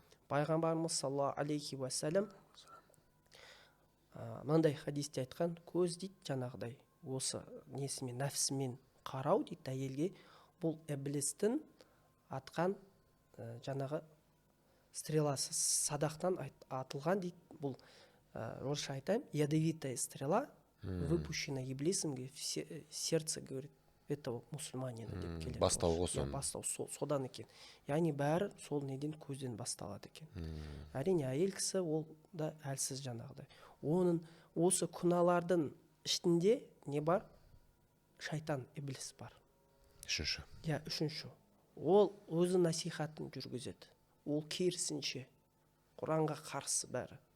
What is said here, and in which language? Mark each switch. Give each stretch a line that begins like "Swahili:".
Kazakh: Пайғамбарымыз саллаллаху алейхи уассалам мынандай хадисте айтқан, көз дейді жаңағыдай осы несімен, нәпсімен қарау дейді әйелге, бұл іблистің атқан жаңағы стреласы, садақтан атылған дейді. Бұл орысша айтайын,
Russian: ядовитая стрела, выпущена иблисом в сердце, говорит, этого мусульманина
Kazakh: деп келеді. Бастауы содан. Бастау содан екен. Яғни бәрі сол неден, көзден басталады екен. Әрине әйел кісі ол да әлсіз жаңағыдай. Оның осы күнәлардың ішінде не бар? Шайтан, иблис бар. Үшінші. Үшінші. Ол өзі насихатын жүргізеді. Ол керісінше Құранға қарсы бәрі.